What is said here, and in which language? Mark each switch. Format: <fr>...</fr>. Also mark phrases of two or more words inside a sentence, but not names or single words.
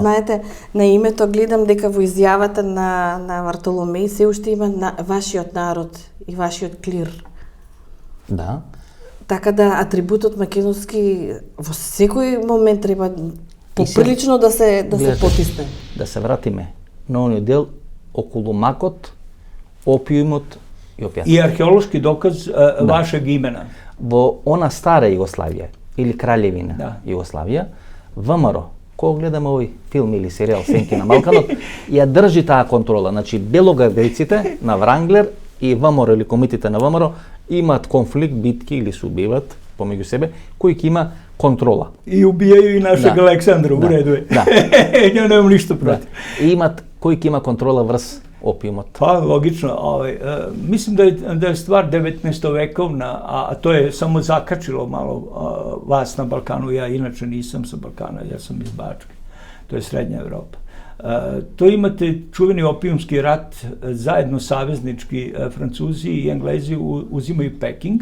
<mk>знаете, на името гледам дека во изјавата на Вартоломеј се уште има вашиот народ и вашиот клир. Да. Така да атрибутот македонски во секој момент треба поприлично да се Гледате, потисне. Да се вратиме на оној дел околу макот, опиумот и опијатот.</mk> <sr>I arheološki dokaz vašeg imena.</sr> <mk>Во она стара Југославија или Краљевина Да. Југославија, ВМРО, кога гледаме овој филм или серијал Сенки на Балканот, ја држи таа контрола. Значи, белогвардејците на Вранглер и ВМРО или комитите на ВМРО имаат конфликт, битки или се убиваат помеѓу себе, кој ќе има контрола.</mk> <sr>I ubijaju i našeg Da. Aleksandra, u Da. redu je. Da. Ja nemam ništa</sr> <mk>Да.</mk> <sr>protiv.</sr> <mk>И имаат кој ќе има контрола врз опиумот.</mk> <sr>Pa, logično. Mislim da je stvar 19. vekovna, a to je samo zakačilo malo vas na Balkanu. Ja inače nisam sa Balkana, ja sam iz Bačke. To je Srednja Evropa. To imate čuveni opijumski rat, zajedno saveznički Francuzi i Englezi uzimaju Peking.</sr>